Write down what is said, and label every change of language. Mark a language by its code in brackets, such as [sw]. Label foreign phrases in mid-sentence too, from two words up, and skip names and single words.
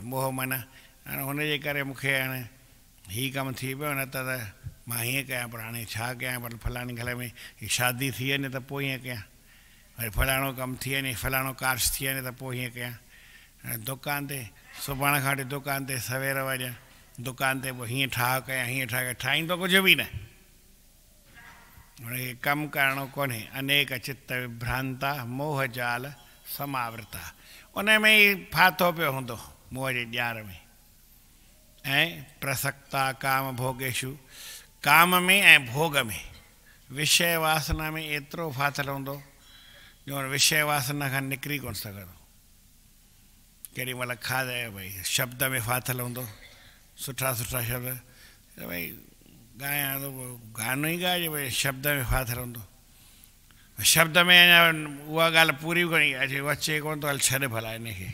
[sd] मोह मन हाणे हुनजे करे मूंखे हाणे हीअ कमु थी पियो, न त मां हीअं कयां, पर हाणे छा कयां, पर फलाणे घर में शादी थी वञे त पोइ हीअं कयां, वरी फलाणो कमु थी वञे, फलाणो कार्ज थी वञे त पोइ हीअं कयां। हाणे दुकान ते सुभाणे खां वठी दुकान ते सवेर वञा, दुकान ते पोइ हीअं ठाह कयां हीअं ठाह कयां, ठाहींदो कुझु बि न। हुनखे कमु करिणो कोन्हे। [sa] अनेक चित्त विभ्रांता मोह जाल समावृता, [sd] उन में ई फाथो पियो हूंदो, मोह जे ॼार में। ऐं [sa] प्रसक्ता काम भोगेशु, [sd] काम में ऐं भोग में, विषय वासना में एतिरो फाथल हूंदो जो विषय वासना खां निकिरी कोन सघंदो। केॾी महिल खाधे भई शब्द में फाथल हूंदो, सुठा सुठा शब्द, भई ॻायां थो गानो ई ॻाइजे, भई शब्द में फाथल हूंदो, शब्द में अञा उहा ॻाल्हि पूरी कोन अचे, अचे कोन थो, हल छॾ भला हिनखे।